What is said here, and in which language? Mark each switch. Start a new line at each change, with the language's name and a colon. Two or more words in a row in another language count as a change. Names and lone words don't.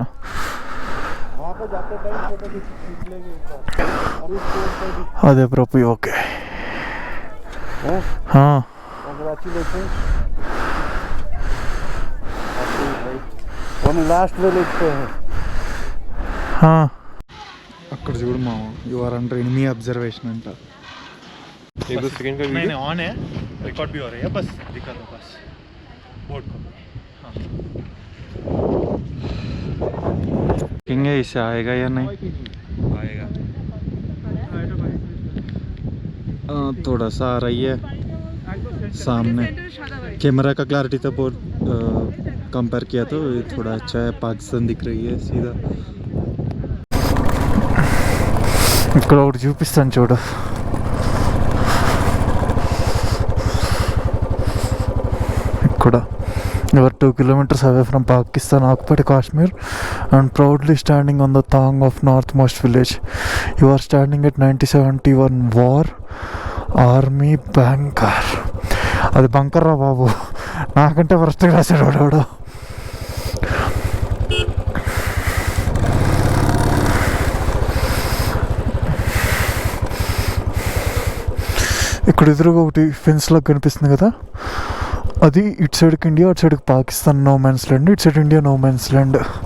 Hindi: वहाँ पे जाते टाइम फोटो खींच लेंगे एक बार। और इस बोर्ड पे भी अरे प्रोपी ओके। हैं? हाँ कंग्रेचुलेशन। हम
English: last village
Hindi: पे हैं।
Telugu: हाँ అక్కడ చూడు మామ,
English: you are under enemy observation
Telugu: అంట.
Hindi: एक दो सेकंड का वीडियो नहीं ऑन है, रिकॉर्ड भी हो रही है, बस दिखा दो बस बोर्ड को. हाँ देखेंगे इससे आएगा या नहीं आएगा। थोड़ा सा आ रही है सामने. कैमरा का क्लैरिटी तो बहुत कंपेयर किया तो ये थोड़ा अच्छा है. पाकिस्तान दिख रही है सीधा.
Telugu: ఇక్కడ ఒకటి చూపిస్తాను చూడు.
English: You are 2 kilometers away from Pakistan occupied Kashmir and proudly standing on the tongue of northmost village. You are standing at 1971 war army bunker.
Telugu: అది బంకర్ రా బాబు, నాకంటే ఫస్ట్గా రాశాడు వాడు. ఇక్కడ ఎదురుగా ఒకటి ఫెన్స్ లాగా కనిపిస్తుంది కదా, అది ఇటు సైడ్కి ఇండియా, అటు సైడ్కి పాకిస్తాన్
English: no man's land,
Telugu: ఇటు సైడ్ ఇండియా
English: no man's land.